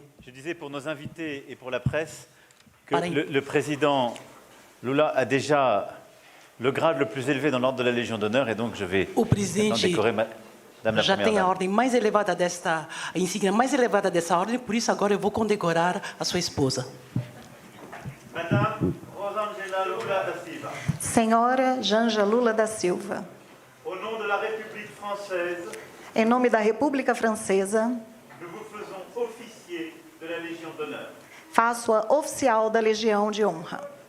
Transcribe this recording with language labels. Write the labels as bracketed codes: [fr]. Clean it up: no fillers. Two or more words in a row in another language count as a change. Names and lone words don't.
[fr] Je disais pour nos invités et pour la presse que le président Lula a déjà le grade le plus élevé dans l'ordre de la Légion d'honneur et donc je vais décorer Madame la [pt] já [fr] Première [pt] tem a [fr] Dame. [pt] ordem mais elevada a insígnia mais elevada dessa ordem, por isso agora eu vou condecorar a sua esposa. [fr] Madame Rosângela Lula da Silva. [pt] Senhora Janja Lula da Silva. [fr] Au nom de la République française, [pt] em nome da República Francesa, [fr] nous vous faisons officier de la Légion d'honneur. [pt] faço-a oficial da Legião de Honra.